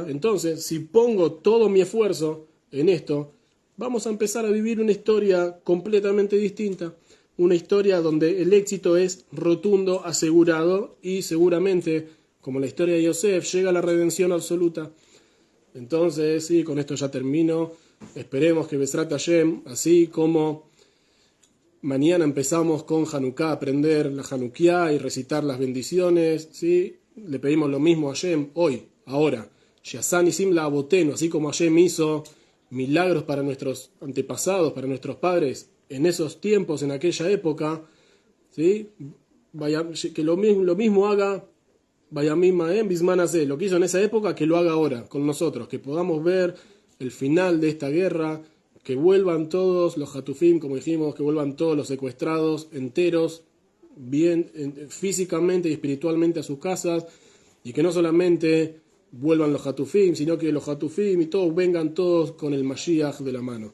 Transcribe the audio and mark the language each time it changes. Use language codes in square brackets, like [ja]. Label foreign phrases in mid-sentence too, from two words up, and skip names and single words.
[es] Entonces, si pongo todo mi esfuerzo en esto, vamos a empezar a vivir una historia completamente distinta, una historia donde el éxito es rotundo, asegurado, y seguramente, como la historia de Yosef, llega a la redención absoluta. Entonces, sí, con esto ya termino. Esperemos que [he] בעזרת השם, [es] así como mañana empezamos con Hanukkah, aprender la Hanukkah y recitar las bendiciones, ¿sí? Le pedimos lo mismo a Hashem hoy, ahora. [he] שעשה ניסים לאבותינו, [es] así como Hashem hizo milagros para nuestros antepasados, para nuestros padres, en esos tiempos, en aquella época, ¿sí? Que lo mismo haga [he] בזמן הזה, [es] lo que hizo en esa época, que lo haga ahora con nosotros, que podamos ver el final de esta guerra, que vuelvan todos los Hatufim, como dijimos, que vuelvan todos los secuestrados enteros, bien físicamente y espiritualmente a sus casas, y que no solamente vuelvan los Hatufim, sino que los Hatufim y todos vengan todos con el Mashiach de la mano.